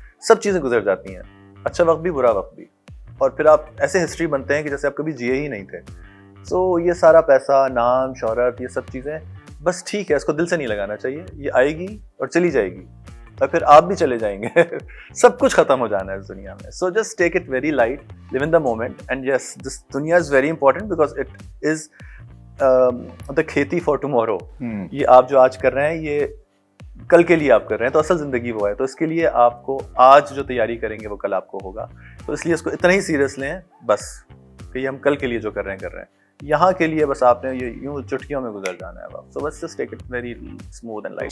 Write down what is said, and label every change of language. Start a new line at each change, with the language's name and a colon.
Urdu: سب چیزیں گزر جاتی ہیں, اچھا وقت بھی برا وقت بھی, اور پھر آپ ایسے ہسٹری بنتے ہیں کہ جیسے آپ کبھی جیے ہی نہیں تھے. سو یہ سارا پیسہ, نام, شہرت, یہ سب چیزیں بس ٹھیک ہے, اس کو دل سے نہیں لگانا چاہیے. یہ آئے گی اور چلی جائے گی, اور پھر آپ بھی چلے جائیں گے. سب کچھ ختم ہو جانا ہے اس دنیا میں.
English: So just take it very light, live in the moment, and yes this دنیا is very important because it is the کھیتی for tomorrow.
Urdu: یہ آپ جو آج کر رہے ہیں یہ کل کے لیے آپ کر رہے ہیں, تو اصل زندگی وہ ہے. تو اس کے لیے آپ کو آج جو تیاری کریں گے وہ کل آپ کو ہوگا. تو اس لیے اس کو اتنا ہی سیریس لیں بس کہ یہ ہم کل کے لیے جو کر رہے ہیں یہاں کے لیے بس آپ نے یہ یوں چٹکیوں میں گزر جانا ہے.
English: So بس just take it very smooth and light.